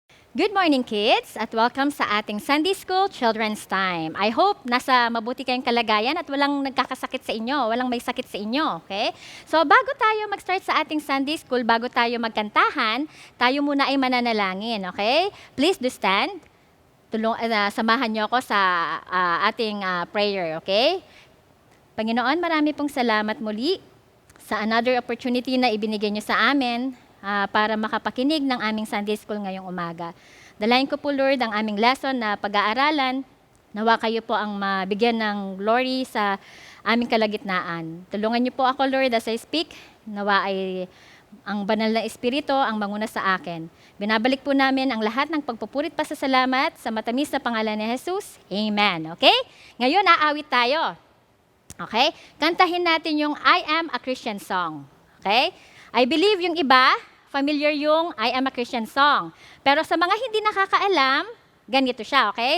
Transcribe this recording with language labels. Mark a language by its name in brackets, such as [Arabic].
[English] Good morning, kids, at welcome sa ating Sunday School Children's Time. [Filipino] I hope nasa mabuti kayong kalagayan at walang nagkakasakit sa inyo, walang may sakit sa inyo, okay? So, bago tayo mag-start sa ating Sunday School, bago tayo magkantahan, tayo muna ay mananalangin, okay? [English] Please do stand. [Filipino] Samahan niyo ako sa ating prayer, okay? Panginoon, marami pong salamat muli sa another opportunity na ibinigay niyo sa amin para makapakinig ng aming Sunday School ngayong umaga. Dalayan ko po, Lord, ang aming lesson na pag-aaralan. Nawa kayo po ang mabigyan ng glory sa aming kalagitnaan. Tulungan niyo po ako, Lord, [English] as I speak. [Filipino] Nawa ay ang banal na Espiritu ang manguna sa akin. Binabalik po namin ang lahat ng pagpupurit pa sa salamat sa matamis na pangalan ni Jesus. Amen. Okay? Ngayon, aawit tayo. Okay? Kantahin natin yung I Am a Christian song. Okay? [English] I believe [Filipino] yung iba, familiar yung I Am a Christian song. Pero sa mga hindi nakakaalam, ganito siya, okay?